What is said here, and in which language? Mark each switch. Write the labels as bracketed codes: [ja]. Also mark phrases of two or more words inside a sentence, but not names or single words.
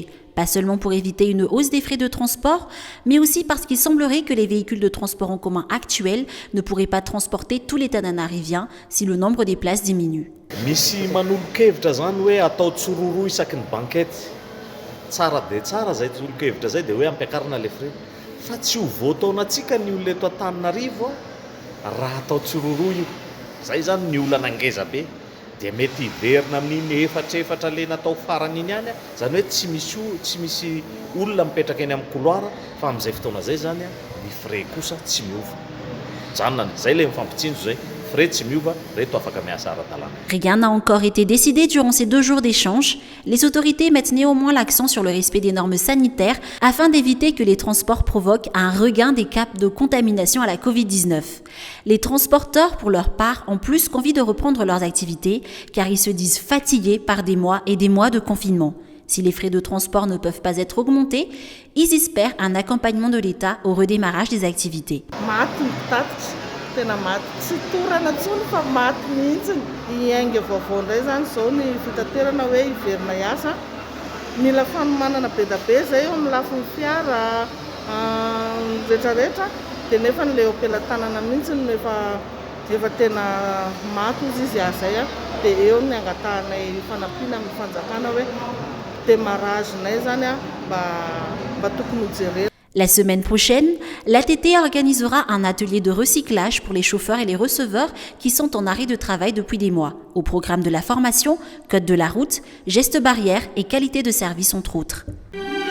[fr] Pas seulement pour éviter une hausse des frais de transport, mais aussi parce qu'il semblerait que les véhicules de transport en commun actuels ne pourraient pas transporter tous les Tananariviens si le nombre des places diminue. [mg] Misy manolokevitra zany hoe atao tsororo isaky ny bankety. Tsara dia tsara zay tsolokevitra zay dia hoe ampiakarina [fr] le frais. [mg] Fa tsy ho voataonantsika ny olona eto Antananarivo raha atao tsororo io. Zay zany ny olana ngeza be. Dia mety hiverina amin'ny efatra le natao farany iny ihany, zany hoe tsy misy olona mipetraka eny amin'ny couloir, fa amin'izay fotoana zay zany ny frais kosa tsy miova. Janona zay le mifampitsinjo zay, frais tsy miova, reto afaka miasa ara-dalàna. [fr] Rien n'a encore été décidé durant ces 2 jours d'échange. Les autorités mettent néanmoins l'accent sur le respect des normes sanitaires afin d'éviter que les transports provoquent un regain des cas de contamination à la Covid-19. Les transporteurs, pour leur part, ont plus qu'envie de reprendre leurs activités car ils se disent fatigués par des mois et des mois de confinement. Si les frais de transport ne peuvent pas être augmentés, ils espèrent un accompagnement de l'État au redémarrage des activités. [mg] Tena maty tsy torana tsony fa maty mihitsiny iainga vaovao indray zany zao ny fitaterana hoe hiverina hiasa mila fanomanana be da be zay eo amin'ny lafin'ny fiara rehetrarehetra dia nefa n'ilay ompelan-tanana mihitsiny efa tena maty izy zay dia eo ny angatahanay fanampiana amin'ny fanjakana hoe démarragenay zany mba tokony ho jerena. [fr] La semaine prochaine, l'ATT organisera un atelier de recyclage pour les chauffeurs et les receveurs qui sont en arrêt de travail depuis des mois. Au programme de la formation, code de la route, gestes barrières et qualité de service entre autres.